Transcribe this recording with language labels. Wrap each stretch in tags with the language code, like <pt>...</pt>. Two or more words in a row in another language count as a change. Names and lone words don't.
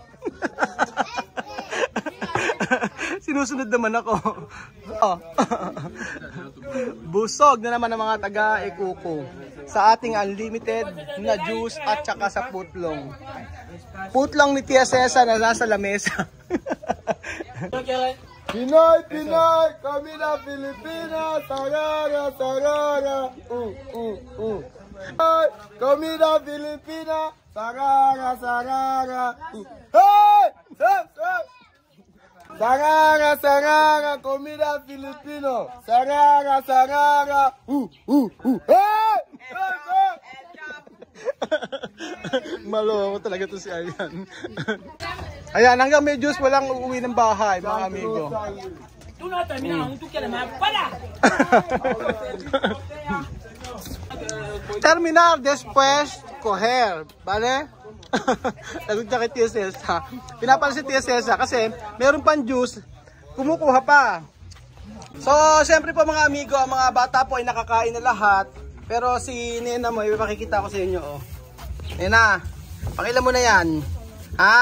<tl>Sinusunod naman ako. Oh. Busog na naman ang mga taga-Ekuko sa ating unlimited na juice at saka sa putlong. Putlong ni Tia Cesa na nasa lamesa. Pinoy,</tl> <es>comida Filipina, sagara. Comida Filipina, sagara. Hey! Sagara, comida Filipino. Sagara. Hey!</es> <tl>Maloko talaga to si Aryan. Ayan, hanggang may juice, walang uuwi ng bahay, mga amigo.</tl> <es>Tú no terminas aún, tú quieres más. ¡Para! Terminar después coger, ¿vale?</es> <tl>Lagot niya kay Tia Celsa. Pinapala si Tia Celsa kasi meron pang juice, kumukuha pa. So, siyempre po mga amigo, ang mga bata po ay nakakain na lahat. Pero si Nena mo, ipapakikita ko sa inyo, oh. Nena, pakilan mo na yan. Ha?</tl>